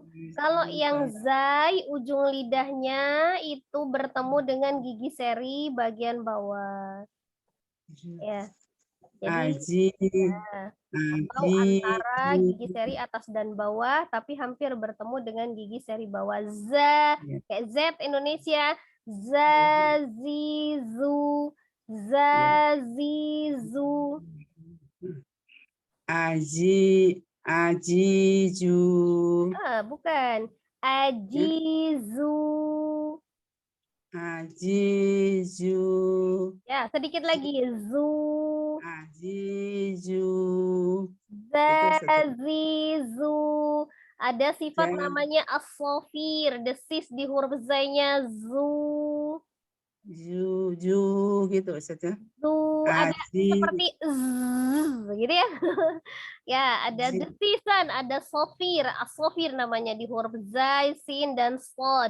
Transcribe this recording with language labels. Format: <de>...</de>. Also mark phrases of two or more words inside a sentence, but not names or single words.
<id>Kalau yang zai, ujung lidahnya itu bertemu dengan gigi seri bagian bawah. Ya. Jadi atau antara gigi seri atas dan bawah, tapi hampir bertemu dengan gigi seri bawah. Za, kayak Z Indonesia. Zazizu, zazizu. Ajiju. Bukan. Ajizu. Ajizu. Ya, sedikit lagi. Zu. Jazizu. Ada sifat Ja- namanya as-sofir, desis di huruf zainya zu. Ju gitu Ustaz ya. Zu ada Aziz. seperti gitu ya. Ya, ada Ji- desisan, ada sofir, as-sofir namanya di huruf zai, sin dan sod.</id>